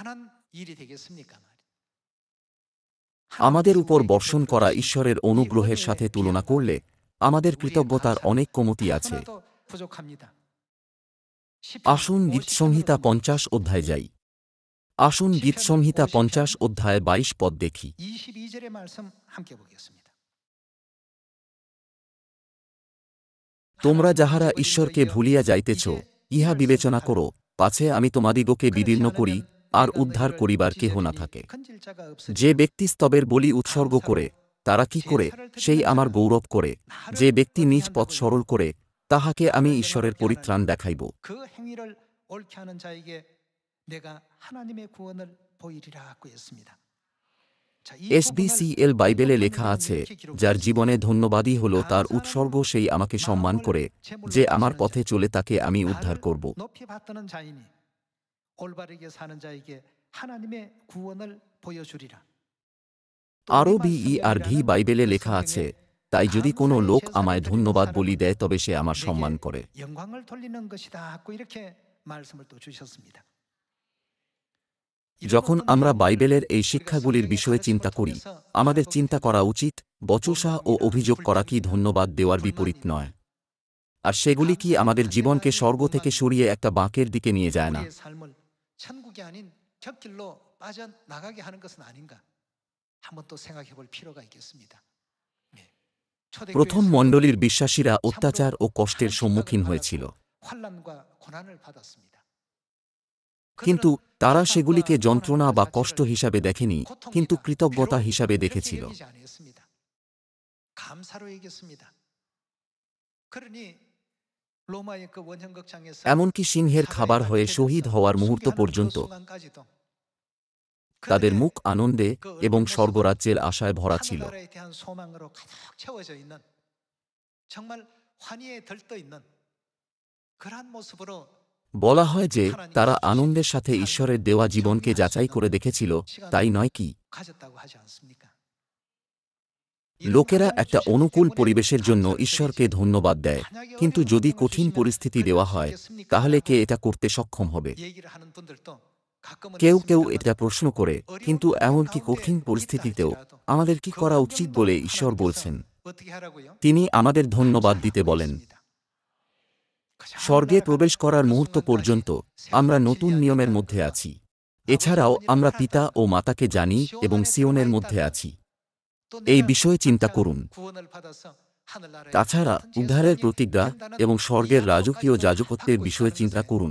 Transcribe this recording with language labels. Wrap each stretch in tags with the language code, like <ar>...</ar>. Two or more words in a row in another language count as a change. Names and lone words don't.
<bn>আমাদের উপর বর্ষণ করা ঈশ্বরের অনুগ্রহের সাথে তুলনা করলে আমাদের কৃতজ্ঞতার অনেক কমতি আছে। আসুন গীতসংহিতা 50 অধ্যায় যাই। আসুন গীতসংহিতা 50 অধ্যায় 22 পদ দেখি।</bn> <ko>22절의 말씀 함께 보겠습니다.</ko> <bn>তোমরা যাহারা ঈশ্বরকে ভুলিয়া যাইতেছ, ইহা বিবেচনা করো, পাছে আমি তোমাদিগকে বিদীর্ণ করি, আর উদ্ধার করিবার কেহ না থাকে। যে ব্যক্তি স্তবের বলি উৎসর্গ করে, তারা কি করে, সেই আমার গৌরব করে। যে ব্যক্তি নিজ পথ সরল করে, তাহাকে আমি ঈশ্বরের পরিত্রাণ দেখাইব।</bn> <ko>그 행위를 옳게 하는 자에게 내가 하나님의 구원을 보이리라 하고 했습니다. 자, 이</ko> <bn>SBCL বাইবেলে লেখা আছে, যার জীবনে ধন্যবাদই হল তার উৎসর্গ, সেই আমাকে সম্মান করে, যে আমার পথে চলে তাকে আমি উদ্ধার করব।</bn> <ko>높이 받드는 자이니 올바르게 사는 자에게 하나님의 구원을 보여주리라.</ko> <bn>আরও BERV বাইবেলে লেখা আছে, তাই যদি কোনো লোক আমায় ধন্যবাদ বলি দেয় তবে সে আমার সম্মান করে।</bn> <ko>영광을 돌리는 것이다 하고 이렇게 말씀을 또 주셨습니다.</ko> <bn>যখন আমরা বাইবেলের এই শিক্ষাগুলির বিষয়ে চিন্তা করি, আমাদের চিন্তা করা উচিত, বচসা ও অভিযোগ করা কি ধন্যবাদ দেওয়ার বিপরীত নয়? আর সেগুলি কি আমাদের জীবনকে স্বর্গ থেকে সরিয়ে একটা বাঁকের দিকে নিয়ে যায় না?</bn> <ko>우리의 삶을 천국이 아닌 곁길로 빠져나가게 하는 것은 아닌가? 한번 또 생각해 볼 필요가 있겠습니다.</ko> <bn>প্রথম মণ্ডলীর বিশ্বাসীরা অত্যাচার ও কষ্টের সম্মুখীন হয়েছিল,</bn> <ko>환난과 고난을 받았습니다.</ko> <bn>কিন্তু তারা সেগুলিকে যন্ত্রণা বা কষ্ট হিসাবে দেখেনি, কিন্তু কৃতজ্ঞতা হিসাবে দেখেছিল।</bn> <ko>감사로 얘기했습니다. 그러니 로마의 그 원형극장에서</ko> <bn>এমনকি সিংহের খাবার হয়ে শহীদ হওয়ার মুহূর্ত পর্যন্ত তাদের মুখ আনন্দে এবং স্বর্গরাজ্যের আশায় ভরা ছিল।</bn> <ko>하늘나라에 대한 소망으로 가득 채워져 있는 정말 환희에 들떠 있는 그러한 모습으로</ko> <bn>বলা হয় যে তারা আনন্দের সাথে ঈশ্বরের দেওয়া জীবনকে যাচাই করে দেখেছিল, তাই নয় কি?</bn> <ko>가졌다고 하지 않습니까?</ko> <bn>লোকেরা একটা অনুকূল পরিবেশের জন্য ঈশ্বরকে ধন্যবাদ দেয়, কিন্তু যদি কঠিন পরিস্থিতি দেওয়া হয়, তাহলে কে এটা করতে সক্ষম হবে?</bn> <ko>얘기를 하는 분들도 가끔은</ko> <bn>কেউ কেউ</bn> <ko>있습니다만</ko> <bn>এটা প্রশ্ন করে, কিন্তু এমনকি কঠিন পরিস্থিতিতেও আমাদের কি করা উচিত বলে ঈশ্বর বলছেন?</bn> <ko>어떻게 하라고요?</ko> <bn>তিনি আমাদের ধন্যবাদ দিতে বলেন। স্বর্গে প্রবেশ করার মুহূর্ত পর্যন্ত আমরা নতুন নিয়মের মধ্যে আছি। এছাড়াও আমরা পিতা ও মাতাকে জানি এবং সিওনের মধ্যে আছি। এই বিষয়ে চিন্তা করুন। তাছাড়া উদ্ধারের প্রতিজ্ঞা এবং স্বর্গের রাজকীয় যাজকত্বের বিষয়ে চিন্তা করুন।</bn>